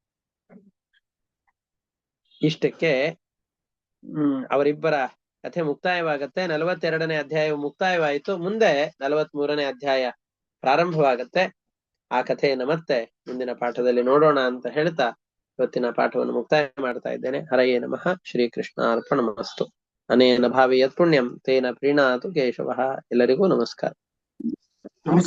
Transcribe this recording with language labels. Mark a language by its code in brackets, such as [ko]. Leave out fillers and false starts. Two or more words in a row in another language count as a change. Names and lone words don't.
[kn] ಇಷ್ಟಕ್ಕೆ ಅವರಿಬ್ಬರ ಕಥೆ ಮುಕ್ತಾಯವಾಗತ್ತೆ. 42ನೇ ಅಧ್ಯಾಯವು ಮುಕ್ತಾಯವಾಯಿತು. ಮುಂದೆ 43ನೇ ಅಧ್ಯಾಯ ಪ್ರಾರಂಭವಾಗತ್ತೆ. ಆ ಕಥೆಯನ್ನು ಮತ್ತೆ ಮುಂದಿನ ಪಾಠದಲ್ಲಿ ನೋಡೋಣ ಅಂತ ಹೇಳ್ತಾ ಇವತ್ತಿನ ಪಾಠವನ್ನು ಮುಕ್ತಾಯ ಮಾಡ್ತಾ ಇದ್ದೇನೆ. [sa] ಹರಯೇ ನಮಃ. ಶ್ರೀಕೃಷ್ಣಾರ್ಪಣಮಸ್ತು. ಅನೇನ ಭಾವಿ ಯತ್ ಪುಣ್ಯಂ ತೇನ ಪ್ರೀಣಾತು ಕೇಶವಃ. [kn] ಎಲ್ಲರಿಗೂ ನಮಸ್ಕಾರ.